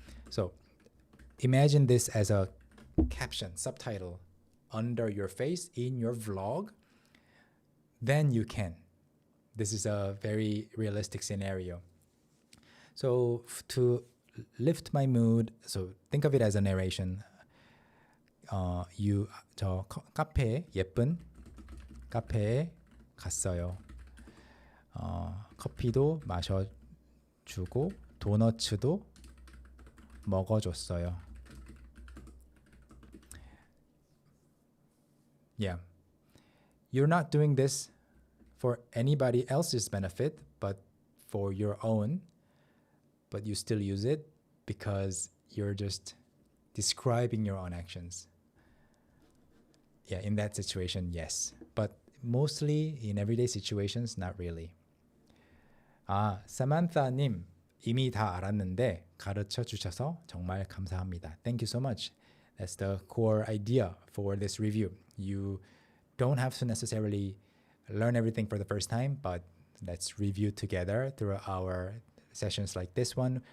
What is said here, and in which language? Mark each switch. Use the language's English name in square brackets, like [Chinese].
[English] So imagine this as a caption, subtitle under your face in your vlog. Then you can. This is a very realistic scenario. So to lift my mood, so think of it as a narration. [Korean] 저 카페, 예쁜 카페에 갔어요. 커피도 마셔주고 도너츠도 먹어줬어요. [English] Yeah. You're not doing this for anybody else's benefit, but for your own. But you still use it because you're just describing your own actions. Yeah, in that situation, yes. But mostly in everyday situations, not really. Samantha님, [Korean] 이미 다 알았는데 가르쳐 주셔서 정말 감사합니다. [English] Thank you so much. That's the core idea for this review. You don't have to necessarily learn everything for the first time, but let's review together through our sessions like this one.